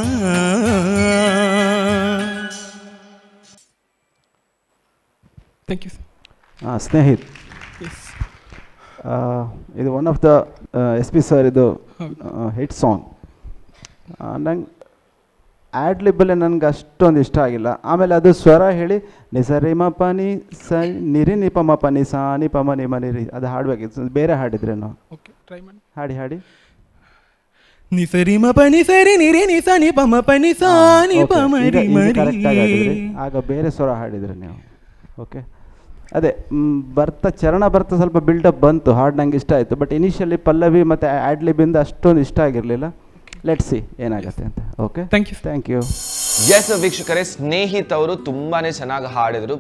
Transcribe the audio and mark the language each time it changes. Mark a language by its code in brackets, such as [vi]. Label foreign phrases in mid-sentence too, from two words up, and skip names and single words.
[en] Thank you. [kn] ಸ್ನೇಹಿತ್, ಇದು [en] one of the [kn] ಎಸ್ ಪಿ ಸರ್ ಇದು [en] hit song. [kn] ನಂಗೆ ಆ್ಯಡ್ಲಿಬ್ಬಲ್ಲಿ ನನಗೆ ಅಷ್ಟೊಂದು ಇಷ್ಟ ಆಗಿಲ್ಲ. ಆಮೇಲೆ ಅದು ಸ್ವರ ಹೇಳಿ ನಿಸರಿ ಮ ಪ ನಿ ಸ ನಿರಿ ನಿ ಪ ಮ ಪ ನಿ ಸಾ ನಿ ಪ ಮ ನಿ ಮ ನಿರಿ ಅದು ಹಾಡಬೇಕಿತ್ತು. ಬೇರೆ ಹಾಡಿದ್ರೇನು? ಓಕೆ, ಟ್ರೈ ಮಾಡಿ. ಹಾಡಿ ನಿ ಸರಿ ಮ ಪ ನಿ ಸರಿ ನಿ ರಿ ನಿ ಸ ನಿ ಪ ಮ ಪ ನಿ ಸಾ ನಿ ಪ ಮ ರಿ ಮ ರಿ. ಕರೆಕ್ಟಾಗಿ ಹಾಡಿದ್ರಿ. ಆಗ ಬೇರೆ ಸ್ವರ ಹಾಡಿದ್ರಿ ನೀವು. ಓಕೆ, ಅದೇ ಚರಣ ಬರ್ತಾ ಸ್ವಲ್ಪ ಬಿಲ್ಡಪ್ ಬಂತು, ಹಾಡು ನಂಗೆ ಇಷ್ಟ ಆಯಿತು. [en] But initially [kn] ಪಲ್ಲವಿ ಮತ್ತು ಆ್ಯಡ್ಲಿಬಿಂದ ಅಷ್ಟೊಂದು ಇಷ್ಟ ಆಗಿರಲಿಲ್ಲ. [en] Let's see [kn] ಏನಾಗುತ್ತೆ ಅಂತ. [en] Okay, thank you. [kn] ಎಸ್ ವೀಕ್ಷಕರೇ, ಸ್ನೇಹಿತ್ ಅವರು ತುಂಬಾನೇ ಚೆನ್ನಾಗಿ ಹಾಡಿದ್ರು.